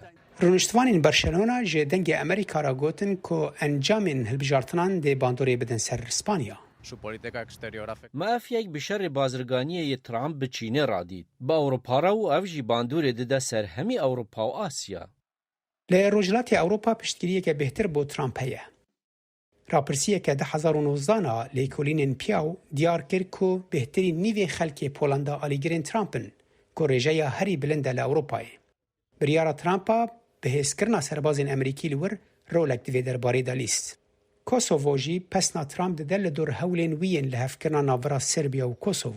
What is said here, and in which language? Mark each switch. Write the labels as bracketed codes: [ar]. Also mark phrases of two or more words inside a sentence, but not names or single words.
[ku] Rûniştvanên Barcelona ji dengê Amerîka ra gotin ku encamên hilbijartinan dê bandorê bidin ser Spanya. Me ev yek bi şerê bazirganiyê Trump bi Çînê radît. Bi Ewropa re û ev jî bandorê dide ser hemî Ewropa û Asya. Li Rojhilatê Ewropa piştgiriyeke bêhtir bo Trump heye. [ckb] راپرسیەکە 2019 لێکۆلینên پیاو دیار کرد [ku] ku bêhtirî nîvên xelkê Polanda alîgirên Trumpin ku rêjeya herî bilind e li Ewropayê. Biryara Trumpa bihêzkirina serbazên Amerîkî li wir rolek divê derbarê de lîst. Kosovo jî pesna Trump dide li dor hewlên wî yên li hevkirina navbera Serbiya û Kosovo.